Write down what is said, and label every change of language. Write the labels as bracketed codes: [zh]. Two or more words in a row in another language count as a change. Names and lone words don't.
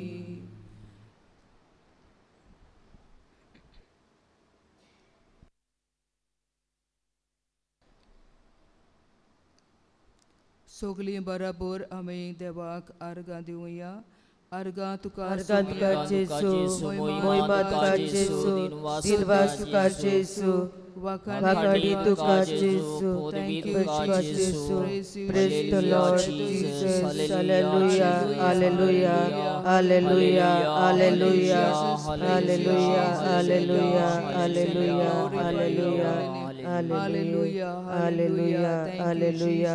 [kok] सगळीं बराबर आमी देवाक आर्गां दिवया. आर्गां तुका Argan सोया. tuka Jesu, moimat tuka Jesu, dinwas tuka Jesu, wakadi tuka Jesu, tuka Jesu. [en] Praise the Lord Jesus. Hallelujah, hallelujah, hallelujah, hallelujah, hallelujah, hallelujah, hallelujah, hallelujah. Hallelujah, Hallelujah, hallelujah,